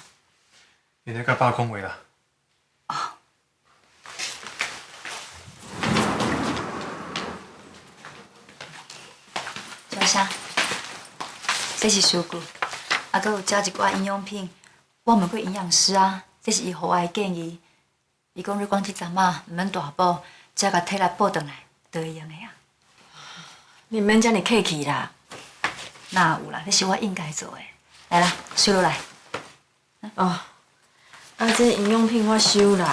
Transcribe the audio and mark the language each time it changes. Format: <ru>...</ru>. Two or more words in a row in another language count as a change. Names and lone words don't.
<nan>你咧甲爸讲话啦？小啥？这是蔬果，啊，搁有加一罐营养品。我问过营养师啊，这是伊予我的建议。伊讲你讲这阵啊，毋免大补，只要甲体力补转来，就会用的啊。你免遮尔客气啦。哪有啦？这是我应该做的。来啦，收落来。哦，啊，这营养品我收啦。</nan>